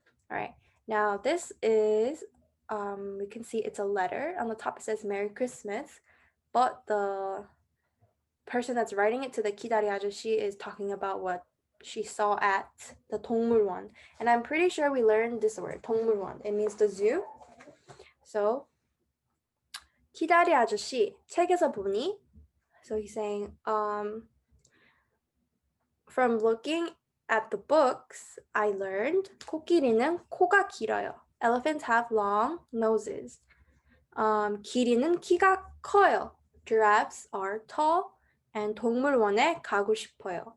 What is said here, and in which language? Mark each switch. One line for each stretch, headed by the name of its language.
English: All right, now this is, we can see it's a letter. On the top it says Merry Christmas. but the person that's writing it to the 기다리 아저씨 is talking about what she saw at the 동물원. And I'm pretty sure we learned this word, 동물원. It means the zoo.
Korean: So, 기다리 아저씨, 책에서 보니?
English: So he's saying, from looking at the books, I learned
Korean: 코끼리는 코가 길어요.
English: Elephants have long noses.
Korean: 기린은 키가 커요.
English: Giraffes are tall.
Korean: And 동물원에 가고 싶어요.